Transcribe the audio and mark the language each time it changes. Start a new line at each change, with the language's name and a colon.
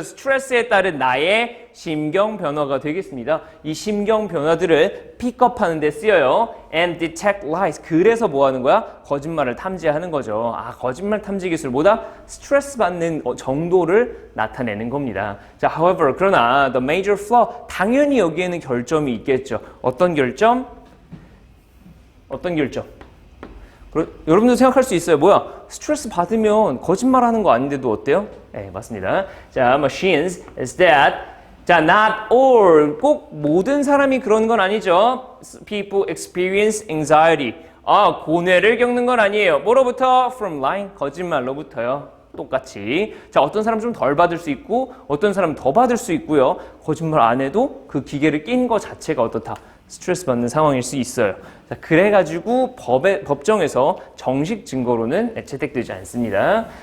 Korean: 스트레스에 따른 나의 심경 변화가 되겠습니다. 이 심경 변화들을 픽업하는 데 쓰여요.
English: And detect lies.
Korean: 그래서 뭐 하는 거야? 거짓말을 탐지하는 거죠. 아, 거짓말 탐지 기술보다 스트레스 받는 정도를 나타내는 겁니다. 자,
English: however,
Korean: 그러나
English: the major flaw.
Korean: 당연히 여기에는 결점이 있겠죠. 어떤 결점? 어떤 결점? 여러분도 생각할 수 있어요. 뭐야? 스트레스 받으면 거짓말하는 거 아닌데도 어때요? 네, 맞습니다. 자,
English: machines is that
Korean: 자,
English: not all
Korean: 꼭 모든 사람이 그런 건 아니죠.
English: People experience anxiety.
Korean: 아, 고뇌를 겪는 건 아니에요. 뭐로부터?
English: From lying.
Korean: 거짓말로부터요. 똑같이. 자, 어떤 사람 좀 덜 받을 수 있고 어떤 사람 더 받을 수 있고요. 거짓말 안 해도 그 기계를 낀 거 자체가 어떻다? 스트레스 받는 상황일 수 있어요. 자, 그래가지고 법정에서 정식 증거로는 채택되지 않습니다.